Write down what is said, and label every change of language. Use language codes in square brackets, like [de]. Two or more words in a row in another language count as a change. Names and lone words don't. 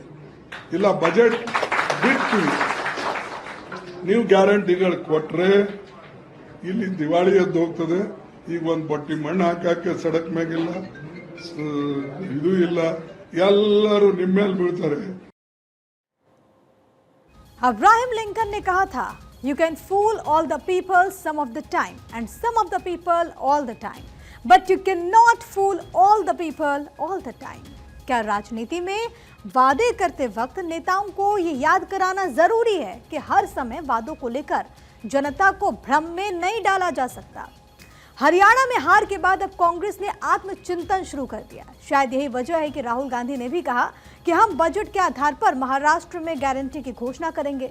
[kn] ಇಲ್ಲ ಬಜೆಟ್ ಬಿಟ್ಟು ನೀವು ಗ್ಯಾರಂಟಿಗಳು ಕೊಟ್ರೆ ಇಲ್ಲಿ ದಿವಾಳಿ ಎದ್ದು ಹೋಗ್ತದೆ। ಈಗ ಒಂದು ಬಟ್ಟಿ ಮಣ್ಣು ಹಾಕಕ್ಕೆ ಸಡಕ್ ಮ್ಯಾಗಿಲ್ಲ, ಇದು ಇಲ್ಲ, ಎಲ್ಲರೂ ನಿಮ್ಮ ಮೇಲೆ ಬೀಳ್ತಾರೆ। [hi] अब्राहम लिंकन ने कहा था, [en] You can fool all the people some of the time and some of the people all the time, but you cannot fool all the people all the time. [hi] क्या राजनीति में वादे करते वक्त नेताओं को ये याद कराना जरूरी है कि हर समय वादों को लेकर जनता को भ्रम में नहीं डाला जा सकता? हरियाणा में हार के बाद अब कांग्रेस ने आत्मचिंतन शुरू कर दिया। शायद यही वजह है कि राहुल गांधी ने भी कहा कि हम बजट के आधार पर महाराष्ट्र में गारंटी की घोषणा करेंगे।